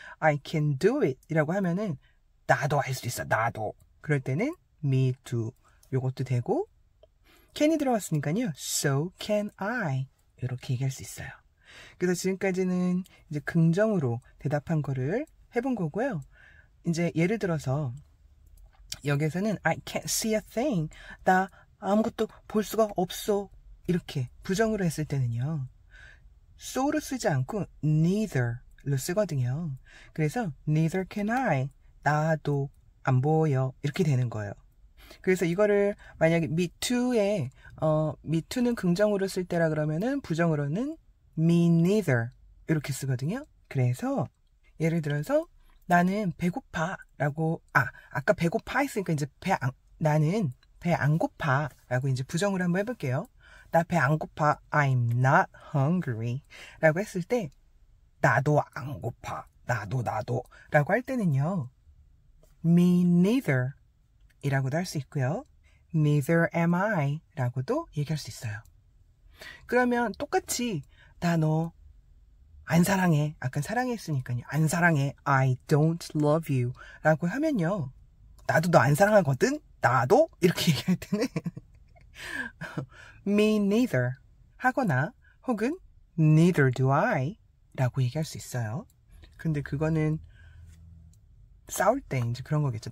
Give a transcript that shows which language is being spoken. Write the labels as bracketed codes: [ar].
[en] I can do it [ko] 이라고 하면은 나도 할 수 있어. 나도. 그럴 때는 me too. 요것도 되고 can이 들어갔으니까요. [en] So can I. [ko] 이렇게 얘기할 수 있어요. 그래서 지금까지는 이제 긍정으로 대답한 거를 해본 거고요. 이제 예를 들어서 여기서는 [en] I can't see a thing. [ko] 나 아무것도 볼 수가 없어. 이렇게 부정으로 했을 때는요. so로 쓰지 않고 neither로 쓰거든요. [en] 그래서 neither can I. [ko] 나도 안 보여. 이렇게 되는 거예요. 그래서 이거를 만약에 me too에 me too는 긍정으로 쓸 때라 그러면은 부정으로는 me neither 이렇게 쓰거든요. 그래서 예를 들어서 나는 배고파 라고 아까 배고파 했으니까 이제 나는 배 안 고파 라고 이제 부정으로 한번 해볼게요. 나 배 안 고파. [en] I'm not hungry [ko] 라고 했을 때 나도 안 고파. 나도 라고 할 때는요. Me neither 이라고도 할 수 있고요. [en] Neither am I [ko] 라고도 얘기할 수 있어요. 그러면 똑같이 나 너 안 사랑해. 아까 사랑했으니까요. 안 사랑해. [en] I don't love you [ko] 라고 하면요. 나도 너 안 사랑하거든? 나도? 이렇게 얘기할 때는 Me neither 하거나 혹은 Neither do I 라고 얘기할 수 있어요. 근데 그거는 싸울 때 이제 그런 거겠죠.